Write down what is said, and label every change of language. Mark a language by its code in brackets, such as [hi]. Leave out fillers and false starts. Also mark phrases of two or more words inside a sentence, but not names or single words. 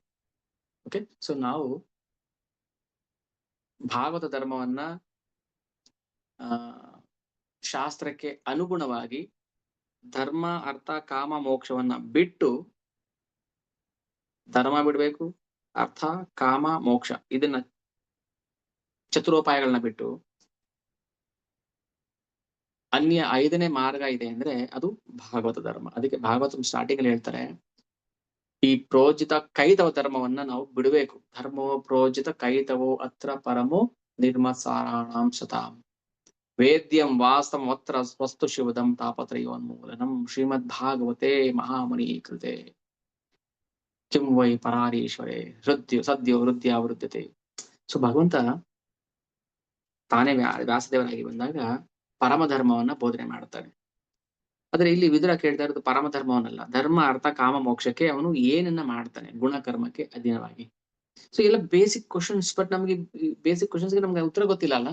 [en] OK, so [kn] ನಾವು ಭಾಗವತ ಧರ್ಮವನ್ನ ಶಾಸ್ತ್ರಕ್ಕೆ ಅನುಗುಣವಾಗಿ ಧರ್ಮ ಅರ್ಥ ಕಾಮ ಮೋಕ್ಷವನ್ನ ಬಿಟ್ಟು, ಧರ್ಮ ಬಿಡ್ಬೇಕು, ಅರ್ಥ ಕಾಮ ಮೋಕ್ಷ ಇದನ್ನ ಚತುರೋಪಾಯಗಳನ್ನ ಬಿಟ್ಟು ಅನ್ಯ 5ನೇ ಮಾರ್ಗ ಇದೆ ಅಂದ್ರೆ ಅದು ಭಾಗವತ ಧರ್ಮ. ಅದಕ್ಕೆ ಭಾಗವತ ಸ್ಟಾರ್ಟಿಂಗ್ ಅಲ್ಲಿ ಹೇಳ್ತಾರೆ, ಈ [sa] ಪ್ರೋಜಿತ ಕೈತವ [kn] ಧರ್ಮವನ್ನ ನಾವು ಬಿಡಬೇಕು. [sa] ಧರ್ಮೋ ಪ್ರೋಜಿತ ಕೈತವೋ ಅತ್ರ ಪರಮೋ ನಿರ್ಮತ್ಸಾರಾಣಾಂ ಶತಾಂ ವೇದ್ಯಂ ವಾಸ್ತಂ ಅತ್ರ ಸ್ವಸ್ತು ಶಿವದಂ ತಾಪತ್ರಯೋನ್ಮೂಲನಂ ಶ್ರೀಮದ್ ಭಾಗವತೆ ಮಹಾಮುನಿ ಕೃತೆ ಕಿಂ ವೈ ಪರಾರೀಶ್ವರೇ ಹೃದ್ಯೋ ಸದ್ಯೋ ಹೃದಯಾವೃದ್ಧತೆ. [kn] ಸೊ ಭಗವಂತ ತಾನೇ ವ್ಯಾಸದೇವನಾಗಿ ಬಂದಾಗ ಪರಮ ಧರ್ಮವನ್ನ ಬೋಧನೆ ಮಾಡ್ತಾನೆ. ಆದ್ರೆ ಇಲ್ಲಿ ವಿದುರ ಕೇಳ್ತಾ ಇರೋದು ಪರಮ ಧರ್ಮವನ್ನಲ್ಲ, ಧರ್ಮ ಅರ್ಥ ಕಾಮ ಮೋಕ್ಷಕ್ಕೆ ಅವನು ಏನನ್ನ ಮಾಡ್ತಾನೆ, ಗುಣಕರ್ಮಕ್ಕೆ ಅಧೀನವಾಗಿ. ಸೊ ಎಲ್ಲ [en] basic questions, but [kn] ನಮ್ಗೆ [en] basic questionsಗೆ [kn] ನಮ್ಗೆ ಉತ್ತರ ಗೊತ್ತಿಲ್ಲ ಅಲ್ಲ.